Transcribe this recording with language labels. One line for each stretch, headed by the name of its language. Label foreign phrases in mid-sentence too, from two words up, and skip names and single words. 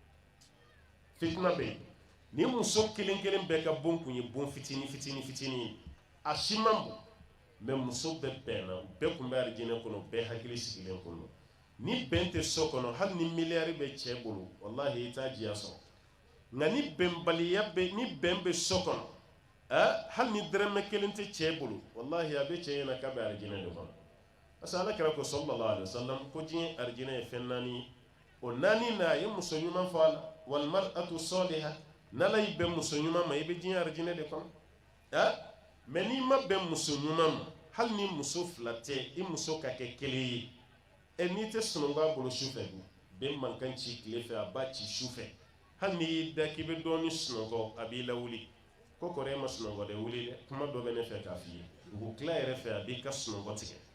Bambara: fitina bɛ yen ni muso kelen kelen bɛɛ ka bon kun ye bon fitini fitini fitini ye a si man bon mais muso bɛɛ bɛnna bɛɛ kun bɛ arijinɛ kɔnɔ bɛɛ hakili sigilen kɔnɔ ni bɛn tɛ so kɔnɔ hali ni miliyari bɛ cɛ bolo wallahi i t'a diya sɔrɔ nka ni bɛnbaliya bɛ ni bɛn bɛ so kɔnɔ hali ni dɛrɛmɛ kelen tɛ cɛ bolo wallahi a bɛ cɛ ɲɛna k'a bɛ arijinɛ de kɔnɔ
French: parce que
Bambara: ala kɛra ko sallallahu
Arabic: عليه وسلم
Bambara: ko diɲɛ arijinɛ ye fɛn naani ye o naani na a ye muso ɲuman fɔ a la
Arabic: والمرأة الصالحة
Bambara: n'ala y'i bɛn muso ɲuman ma i bɛ diɲɛ arijinɛ de kɔnɔ mais n'i ma bɛn muso ɲuman ma hali ni muso fila tɛ i muso ka kɛ kelen ye n'i tɛ sunɔgɔ a bolo su fɛ dun bɛn man kan ci tile fɛ a b'a ci su fɛ hali n'i y'i da k'i bɛ dɔɔni sunɔgɔ a b'i lawuli ko kɔrɔ e ma sunɔgɔ dɛ wuli dɛ kuma dɔ bɛ ne fɛ k'a f'i ye dugu tila yɛrɛ fɛ a b'i ka sunɔgɔ tigɛ